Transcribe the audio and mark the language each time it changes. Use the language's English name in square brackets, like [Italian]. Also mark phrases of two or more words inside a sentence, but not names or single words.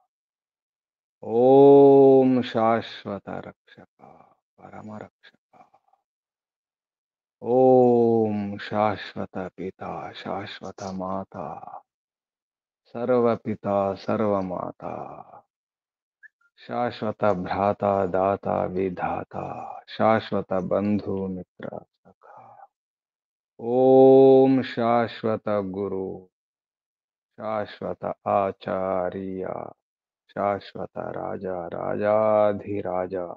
[Sanskrit] ॐ शाश्वत रक्षका परमरक्षका ॐ शाश्वत पिता शाश्वत माता सर्वपिता सर्वमाता శాశ్వత భ్రాత దాత విధాత శాశ్వత బంధు మిత్ర సఖ ఓం శాశ్వత గురు శాశ్వత ఆచార్య శాశ్వత రాజా రాజాధిరాజ